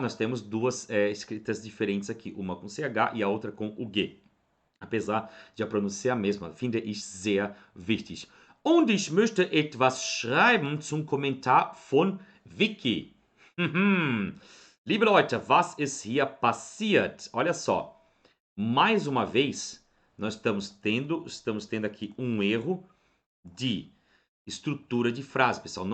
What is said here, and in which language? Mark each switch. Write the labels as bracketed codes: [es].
[pt] Nós temos duas escritas diferentes aqui, uma com CH e a outra com o G. Apesar de a pronúncia ser a mesma, finde ich sehr wichtig. [de] Und ich möchte etwas schreiben zum Kommentar von Vicky. Liebe Leute, was ist hier passiert? [pt] Olha só, mais uma vez, nós estamos tendo aqui um erro de estrutura de frase, pessoal.